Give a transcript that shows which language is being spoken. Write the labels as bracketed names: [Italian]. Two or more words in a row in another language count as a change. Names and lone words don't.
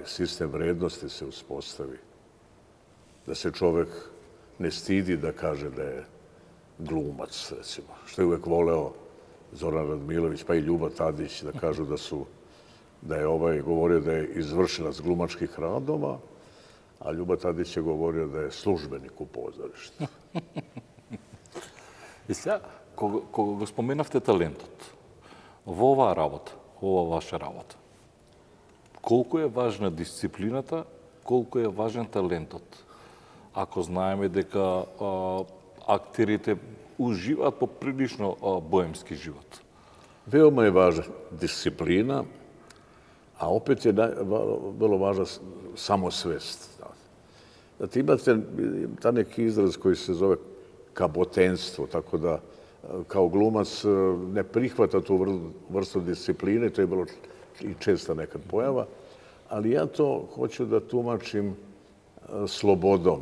[Serbian] sistem vrednosti se uspostavi, da se čovek ne stidi da kaže da je glumac, recimo, što je uvek voleo Zoran Radmilović, pa i Ljuba Tadić, da kažu da je govorio da je izvršilac glumačkih radova, a Ljuba Tadić je govorio da je službenik u pozorištu. [Macedonian] И сега, кога го споменавте талентот, во оваа работа, во ова ваша работа, колку е важна дисциплината, колку е важен талентот? Ако знаеме дека актерите уживаат поприлично боемски живот. [Serbian] Veoma je važna disciplina, a opet je vrlo važna samosvest. Znate, imate ta neki izraz koji se zove kabotenstvo, tako da kao glumac ne prihvata tu vrstu discipline, to je bilo i česta nekad pojava, ali ja to hoću da tumačim slobodom.